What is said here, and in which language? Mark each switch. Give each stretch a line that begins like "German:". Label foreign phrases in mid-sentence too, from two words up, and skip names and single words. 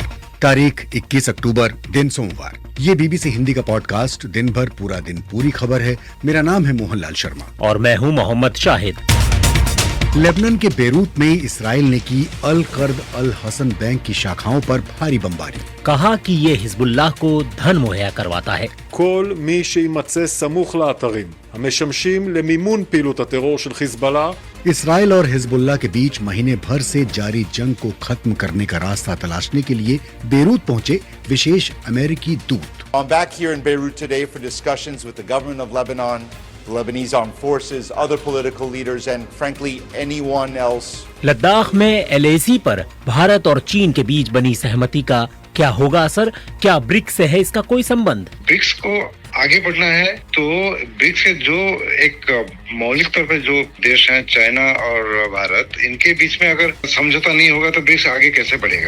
Hindi: तारीख 21 अक्टूबर, दिन सोमवार। ये बीबीसी हिंदी का पॉडकास्ट दिन भर पूरा दिन पूरी खबर है। मेरा नाम है मोहनलाल शर्मा और मैं हूं मोहम्मद शाहिद। लेबनान के बेरूत में इसराइल ने की अल कर्द अल हसन बैंक की शाखाओं पर भारी बमबारी। कहा कि ये हिजबुल्लाह को धन मुहैया करवाता है।
Hebrew: כל מי שימצא סמוך לאתרים המשמשים למימון פעילות הטרור של חיזבאללה
Hindi: इसराइल और हिजबुल्लाह के बीच महीने भर से जारी जंग को खत्म करने का रास्ता तलाशने के लिए बेरूत पहुंचे विशेष अमेरिकी दूत।
English: I'm back here in Beirut today for discussions with the government of Lebanon, the Lebanese armed forces, other political leaders and frankly anyone else.
Hindi: लद्दाख में LAC पर भारत और चीन के बीच बनी सहमति का क्या होगा असर? क्या ब्रिक्स से है इसका कोई संबंध? ब्रिक्स को आगे बढ़ना है तो ब्रिक्स के जो एक मौलिक तौर पर जो देश हैं चाइना और भारत, इनके बीच में अगर समझौता नहीं होगा तो ब्रिक्स आगे कैसे बढ़ेगा?